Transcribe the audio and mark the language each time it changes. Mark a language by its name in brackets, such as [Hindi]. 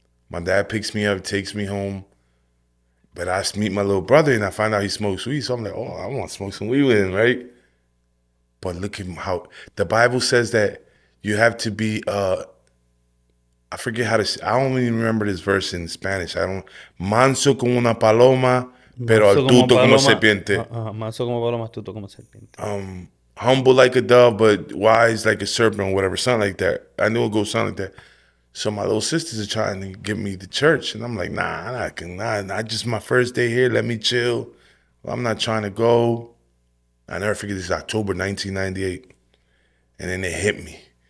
[English] My dad picks me up, takes me home. But I meet my little brother, and I find out he smokes weed. So I'm like, oh, I want to smoke some weed with him, right? But look at how the Bible says that you have to be, I forget how to say, I don't even remember this verse in Spanish. [Spanish] Manso como una paloma, pero astuto como serpiente. Manso como paloma, astuto como serpiente. [English] Humble like a dove, but wise like a serpent or whatever, something like that. I knew it goes something like that. So my little sisters are trying to get me to church. And I'm like, nah, just my first day here. Let me chill. I'm not trying to go. I never forget, this is October 1998. And then they hit me.